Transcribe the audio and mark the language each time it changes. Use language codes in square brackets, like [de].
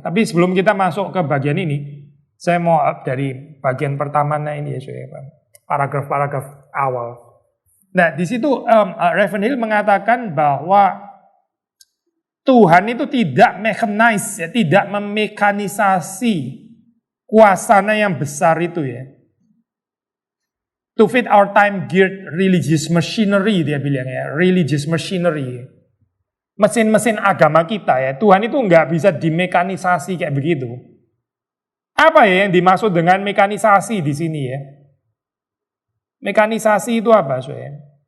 [id] Tapi sebelum kita masuk ke bagian ini, saya mau dari bagian pertamanya ini ya, saya paragraf-paragraf awal. Nah di situ Reverend Hill mengatakan bahwa Tuhan itu tidak mechanize ya, tidak memekanisasi kuasanya yang besar itu ya. [en] To fit our time geared religious machinery, [id] dia bilang ya, [en] religious machinery. [id] Mesin-mesin agama kita ya, Tuhan itu nggak bisa dimekanisasi kayak begitu. Apa ya yang dimaksud dengan mekanisasi di sini ya? Mekanisasi itu apa, soalnya?